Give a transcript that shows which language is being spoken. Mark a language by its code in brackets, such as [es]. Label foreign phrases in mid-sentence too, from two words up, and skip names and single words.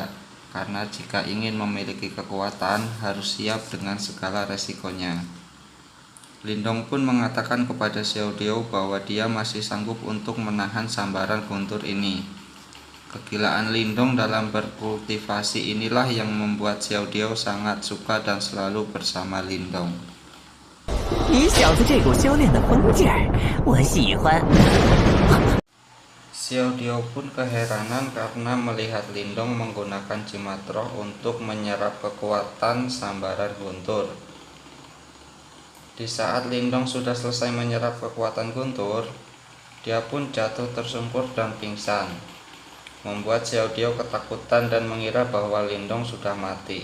[id] Karena jika ingin memiliki kekuatan harus siap dengan segala resikonya. Lindong pun mengatakan kepada Xiao Dio bahwa dia masih sanggup untuk menahan sambaran guntur ini. Kegilaan Lindong dalam berkultivasi inilah yang membuat Xiao Dio sangat suka dan selalu bersama Lindong. [zh] 你小子这股修炼的疯劲儿，我喜欢。 [id] Xiao Dio pun keheranan karena melihat Lindong menggunakan jimat roh untuk menyerap kekuatan sambaran guntur. Di saat Lindong sudah selesai menyerap kekuatan guntur, dia pun jatuh tersungkur dan pingsan, membuat Xiao Dio ketakutan dan mengira bahwa Lindong sudah mati.